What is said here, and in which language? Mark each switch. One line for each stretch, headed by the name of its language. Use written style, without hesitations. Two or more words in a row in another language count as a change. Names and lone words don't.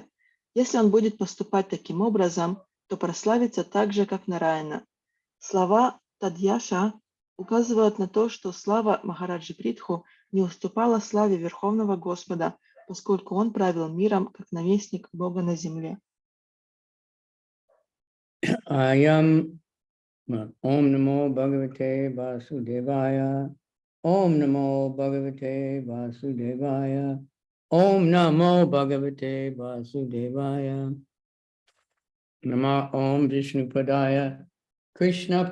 Russian: Если он будет поступать таким образом, то прославится так же, как Нараяна. Слова Тадьяша указывают на то, что слава Махараджи Притху не уступала славе Верховного Господа, поскольку он правил миром как наместник Бога на земле.
Sanskrit: अयम् ॐ नमो भगवते वासुदेवाय. ॐ नमो भगवते वासुदेवाय. ॐ नमो भगवते वासुदेवाय. नमः ॐ विष्णु पादाय कृष्ण